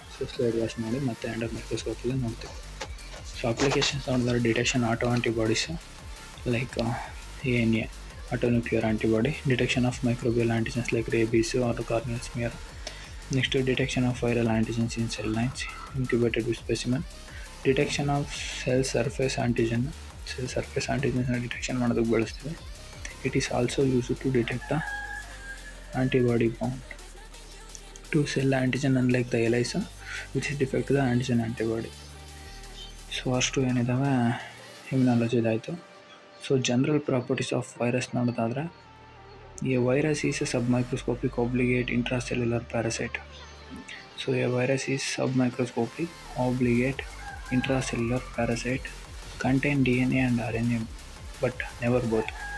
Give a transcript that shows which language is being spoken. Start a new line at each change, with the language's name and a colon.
Kannada: So slide wash ಮಾಡಿ ಮತ್ತೆ under ಮೈಕ್ರೋಸ್ಕೋಪಲ್ಲಿ ನೋಡ್ತೀವಿ. ಸೊ ಅಪ್ಲಿಕೇಶನ್ಸ್ ನೋಡಿದ್ರೆ detection auto antibodies like ANA ಆಟೋನ್ಯೂಕ್ಲಿಯರ್ antibody, detection of microbial antigens like rabies R corneal smear.
English: Next detection of viral antigens in cell lines incubated with specimen.
Kannada: Detection of cell surface ಆಂಟಿಜನ್ನ detection ಮಾಡೋದಕ್ಕೆ ಬಳಸ್ತೀವಿ.
English: It is also use to detect the antibody bound to cell antigen unlike the ELISA which is defect to the antigen antibody.
Kannada: So ಅಷ್ಟು ಏನಿದ್ದಾವೆ immunology ಇದಾಯಿತು. So general properties of virus ನೋಡೋದಾದರೆ
English: A virus is a sub microscopic obligate intracellular parasite. So a virus is sub microscopic obligate intracellular parasite contain DNA and RNA but never both.